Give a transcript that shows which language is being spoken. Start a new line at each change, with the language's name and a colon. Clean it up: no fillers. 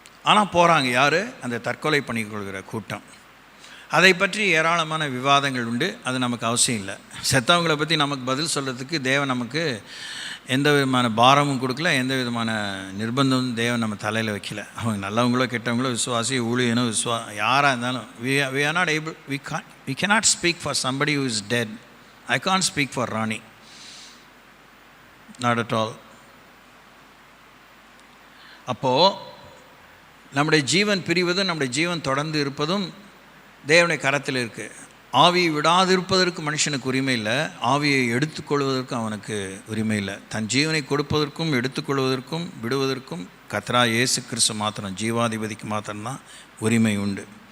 Tamil: ஆனால் போகிறாங்க யார்? அந்த தற்கொலை பண்ணிக்கொள்கிற கூட்டம். அதை பற்றி ஏராளமான விவாதங்கள் உண்டு. அது நமக்கு அவசியம் இல்லை. செத்தவங்களை பற்றி நமக்கு பதில் சொல்கிறதுக்கு தேவன் நமக்கு எந்த விதமான பாரமும் கொடுக்கல, எந்த விதமான நிர்பந்தமும் தேவன் நம்ம தலையில் வைக்கல. அவங்க நல்லவங்களோ கெட்டவங்களோ, விசுவாசி ஊழியனோ யாராக இருந்தாலும்,
English: we are not able, we cannot speak for somebody who is dead. I can't speak for Rani, not at all.
Tamil: அப்போது நம்முடைய ஜீவன் பிரிவதும் நம்முடைய ஜீவன் தொடர்ந்து இருப்பதும் தேவனுடைய கரத்தில் இருக்குது. ஆவியை விடாதிருப்பதற்கு மனுஷனுக்கு உரிமை இல்லை, ஆவியை எடுத்துக்கொள்வதற்கும் அவனுக்கு உரிமை இல்லை. தன் ஜீவனை கொடுப்பதற்கும் எடுத்துக்கொள்வதற்கும் விடுவதற்கும் கர்த்தராகிய இயேசு கிறிஸ்து மாத்திரம், ஜீவாதிபதிக்கு மாத்திரம்தான் உரிமை உண்டு.